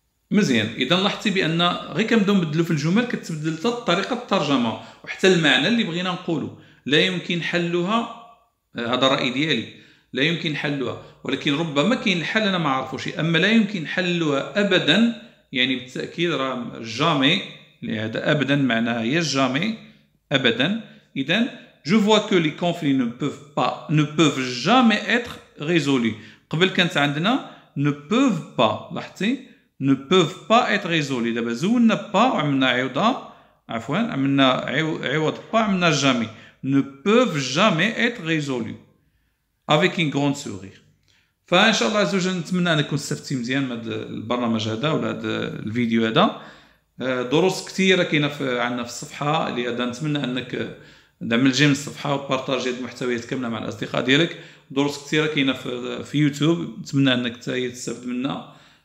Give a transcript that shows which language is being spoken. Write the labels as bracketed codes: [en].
[ar] مزيان. اذا لاحظتي بان غير كنبداو نبدلوا في الجمل كتبدل حتى طريقه الترجمه وحتى المعنى اللي بغينا نقولوا. لا يمكن حلها، هذا الراي ديالي، لا يمكن حلها، ولكن ربما كاين الحل انا ما عارفوش. اما لا يمكن حلها ابدا يعني بالتاكيد راه جامي، هذا ابدا معناها هي جامي ابدا. [fr] اذا je vois que les conflits ne peuvent jamais être résolus. [ar] قبل كانت عندنا [fr] ne peuvent pas، [ar] لاحظتي [fr] ne peuvent pas être résolus. [ar] دابا زولنا با وعملنا عوضة، عفوا عملنا عوض با عملنا جامي. [fr] ne peuvent jamais être résolus avec une grande sourire. [ar] فان شاء الله عز وجل نتمنى انكم استفدتي مزيان من هذا البرنامج هذا ولا هذا الفيديو هذا. دروس كثيره كاينه عندنا في الصفحه اللي هذا، نتمنى انك دعم الجيم الصفحه وبارطاجي هاد المحتويات كامله مع الاصدقاء ديالك. دروس كثيره كاينه في يوتيوب، نتمنى انك تستافد منها.